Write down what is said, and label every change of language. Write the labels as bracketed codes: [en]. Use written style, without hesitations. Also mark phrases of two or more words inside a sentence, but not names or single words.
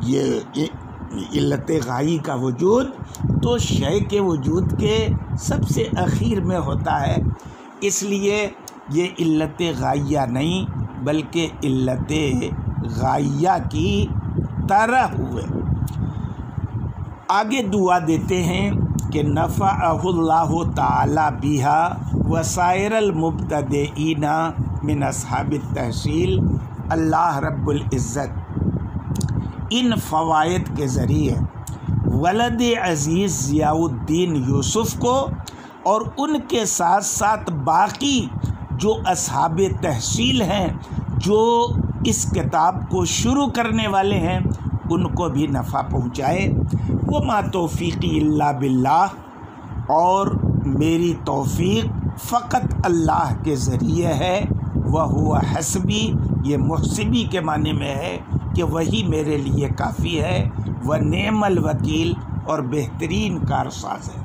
[ur] یہ علت غائی کا وجود تو شے کے وجود کے سب سے آخر میں ہوتا ہے، اس لیے یہ علت غائیہ نہیں بلکہ علت غائیہ کی طرح ہوئے. آگے دعا دیتے ہیں کہ [ar] نفعه الله تعالى بها وسائر المبتدئين من أصحاب التحصيل. [ur] اللہ رب العزت ان فوائد کے ذریعے ولد عزیز ضیاء الدین یوسف کو اور ان کے ساتھ ساتھ باقی جو اصحاب تحصیل ہیں، جو اس کتاب کو شروع کرنے والے ہیں، ان کو بھی نفع پہنچائے. [ar] وما توفيقي إلا بالله, [ur] اور میری توفیق فقط اللہ کے ذریعے ہے. [ar] وهو حسبي, [ur] یہ محسبی کے معنی میں ہے کہ وہی میرے لیے کافی ہے. [ar] ونعم الوكيل, [ur] اور بہترین کارساز ہے.